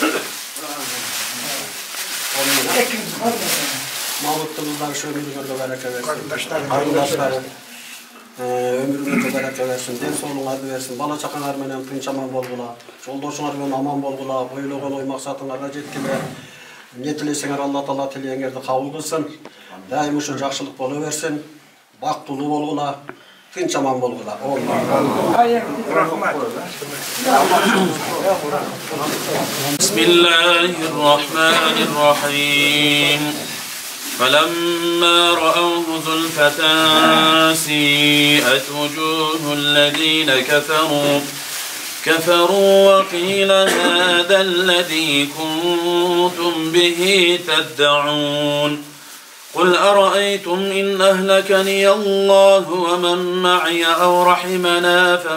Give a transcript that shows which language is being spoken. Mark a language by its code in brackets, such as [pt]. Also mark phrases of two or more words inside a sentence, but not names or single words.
[ky] Мамыттын кыздары өмүрүңөргө барака берсин. Карындаштары өмүрүңөргө барака берсин, ден соолугуңарды берсин, бала чакаңар менен тынч аман болгула, жолдошуңар менен аман болгула, ойлогон ой максатыңарга жеткиле. Не тилесеңер Алла Таала тилегеңерди кабыл кылсын. Дайым ушул жакшылык боло берсин. Бактылуу болгула, тынч аман болгула. [ar] بسم الله الرحمن الرحيم. فلما رأوه زلفة سيئت وجوه الذين كفروا وقيل هذا الذي كنتم به تدعون قل أرأيتم إن أهلكني الله ومن معي أو رحمنا